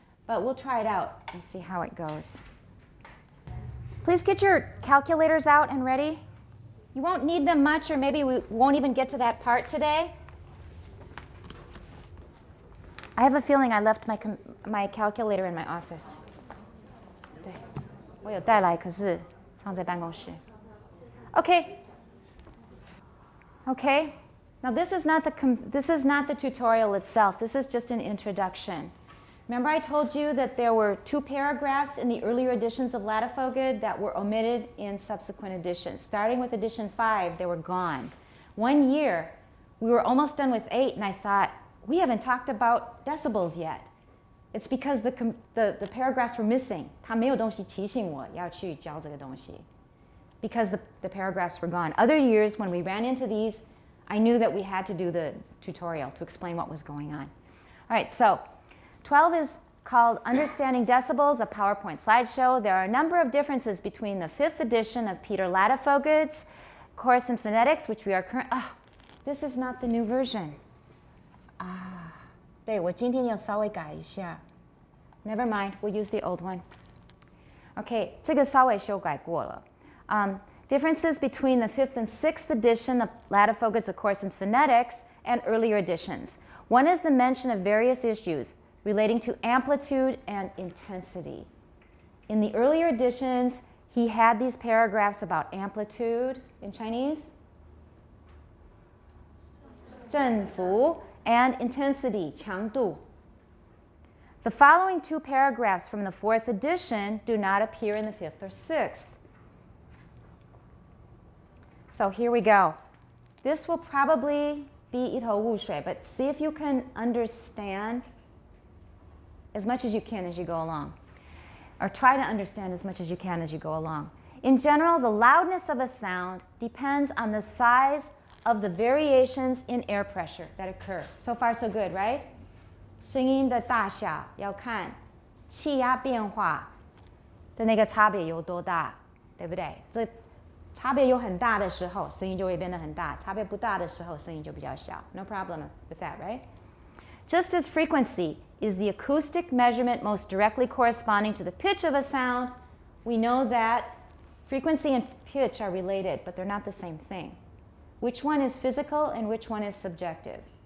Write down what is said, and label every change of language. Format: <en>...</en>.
<en>But we'll try it out and see how it goes. Please get your calculators out and ready. You won't need them much, or maybe we won't even get to that part today. I have a feeling I left my calculator in my office.</en> <zh>对，我有带来，可是放在办公室.</zh> <en>Okay. Okay. Now this is not the tutorial itself. This is just an introduction. Remember I told you that there were 2 paragraphs in the earlier editions of Lattifoged that were omitted in subsequent editions. Starting with edition 5, they were gone. 1 year, we were almost done with 8, and I thought, we haven't talked about decibels yet. It's because the paragraphs were missing.</en> <zh>它没有东西提醒我要去教这个东西.</zh> <en>Because the paragraphs were gone. Other years, when we ran into these, I knew that we had to do the tutorial to explain what was going on. All right, so 12 is called Understanding Decibels, a PowerPoint slideshow. There are a number of differences between the 5th edition of Peter Lattifoged's Course in Phonetics, which we are this is not the new version.</en> <zh>对，我今天要稍微改一下.</zh> <en>Never mind, we'll use the old one.</en> <zh>Okay, 这个稍微修改过了.</zh> <en>Differences between the 5th and 6th edition of Lattifoged's A Course in Phonetics and earlier editions. One is the mention of various issues relating to amplitude and intensity. In the earlier editions, he had these paragraphs about amplitude in Chinese, 振幅, and intensity, 强度. The following 2 paragraphs from the 4th edition do not appear in the 5th or 6th. So here we go. This will probably be</en> <zh>一头雾水,</zh> <en>but see if you can understand as much as you can as you go along. Or try to understand as much as you can as you go along. In general, the loudness of a sound depends on the size of the variations in air pressure that occur. So far, so good, right?</en> <zh>声音的大小要看气压变化的那个差别有多大，对不对？这差别有很大的时候，声音就会变得很大；差别不大的时候，声音就比较小。</zh> <en>No problem with that, right? Just as frequency is the acoustic measurement most directly corresponding to the pitch of a sound, we know that frequency and pitch are related, but they're not the same thing. Which one is physical and which one is subjective?</en>